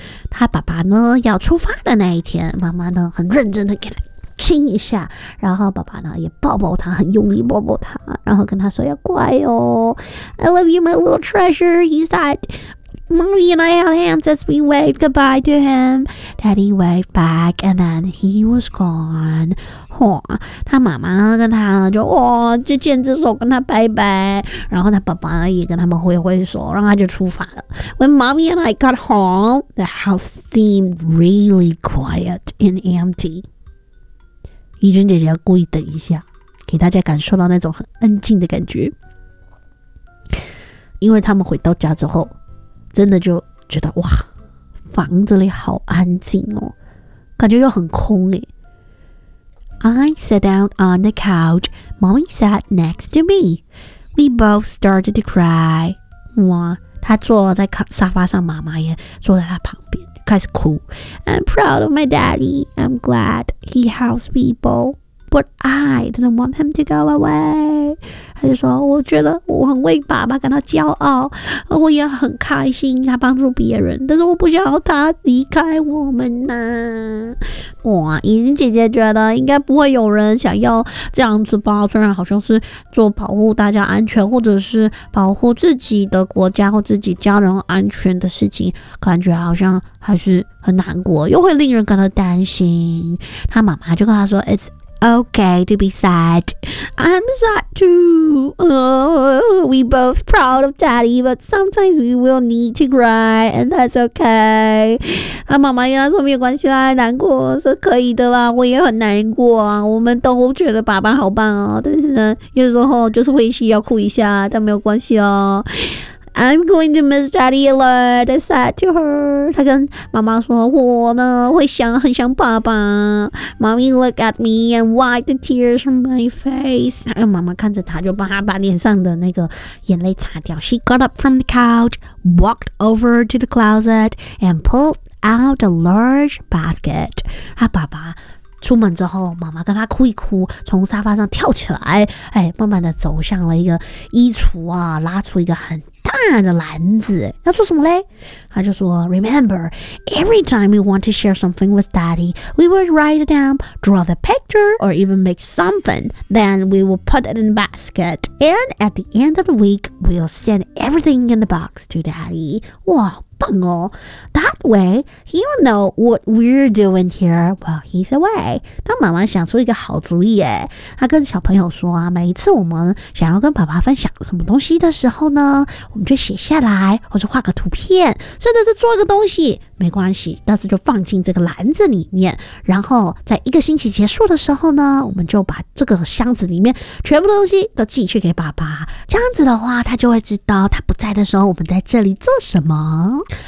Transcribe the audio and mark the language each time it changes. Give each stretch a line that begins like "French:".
Chinese: 他爸爸呢要出发的那一天，妈妈呢很认真的给他亲一下，然后爸爸呢也抱抱他，很用力抱抱他，然后跟他说要乖哦。
English: I love you my little treasure, he said。 Mommy and I held hands as we waved goodbye to him. Daddy waved back and then he was gone。
Chinese: 他妈妈跟他就哇，就牵着手跟他拜拜，然后他爸爸也跟他们挥挥手，然后他就出发了。
English: When mommy and I got home, the house seemed really quiet and empty.
Chinese: 怡君姐姐要故意等一下，给大家感受到那种很安静的感觉，因为他们回到家之后，真的就觉得哇，房子里好安静哦，感觉又很空哎。
English: I sat down on the couch. Mommy sat next to me. We both started to cry.
Chinese: 哇，她坐在沙发上，妈妈也坐在她旁边，开始哭。
English: I'm proud of my daddy. I'm glad he helps people. But I didn't want him to go away.
Chinese: 她就说，我觉得我很为爸爸感到骄傲，我也很开心他帮助别人，但是我不想要他离开我们呐。哇，怡君姐姐觉得应该不会有人想要这样子吧，虽然好像是做保护大家安全或者是保护自己的国家或自己家人安全的事情，感觉好像还是很难过，又会令人感到担心。她妈妈就跟她说
English: It's okay to be sad. I'm sad too. We both proud of daddy, but sometimes we will need to cry, and that's okay.
Chinese: 他妈妈跟他说没有关系啦，难过是可以的啦，我也很难过啊，我们都觉得爸爸好棒哦，但是呢有时候就是会需要哭一下，但没有关系哦。
English: I'm going to miss daddy a lot, I said to her.
Chinese: 她跟妈妈说，我呢会想很想爸爸。
English: Mommy looked at me and wiped the tears from my face.
Chinese: 妈妈看着她就帮她把脸上的那个眼泪擦掉。
English: She got up from the couch, walked over to the closet, and pulled out a large basket.
Chinese: 她爸爸出门之后，妈妈跟她哭一哭，从沙发上跳起来，哎，慢慢的走向了一个衣橱啊，拉出一个很大的篮子，要做什么嘞？他就说
English: Remember, every time we want to share something with daddy, we would write it down, draw the picture, or even make something. Then we will put it in the basket. And at the end of the week, we'll send everything in the box to daddy.
Chinese: 哇，棒哦！
English: That way, he'll know what we're doing here while he's away.
Chinese: 他妈妈想出一个好主意耶。他跟小朋友说啊，每一次我们想要跟爸爸分享什么东西的时候呢，我们就写下来，或是画个图片，甚至是做个东西，没关系，但是就放进这个篮子里面，然后在一个星期结束的时候呢，我们就把这个箱子里面全部的东西都寄去给爸爸，这样子的话他就会知道他不在的时候我们在这里做什么。